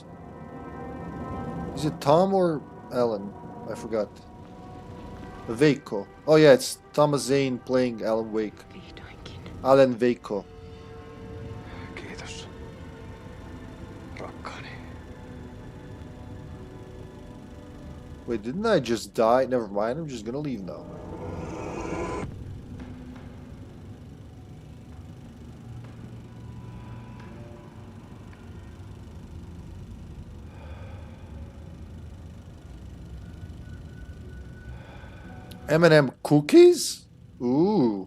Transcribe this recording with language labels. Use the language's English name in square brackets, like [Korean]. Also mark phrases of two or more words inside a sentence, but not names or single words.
[English] Is it Tom or Alan? I forgot. Veikko. Oh yeah, it's Thomas Zane playing Alan Wake. Alan Veikko. [Finnish] Kiitos. Rakkaani. [English] Wait, didn't I just die? Never mind, I'm just gonna leave now. M&M cookies? Ooh.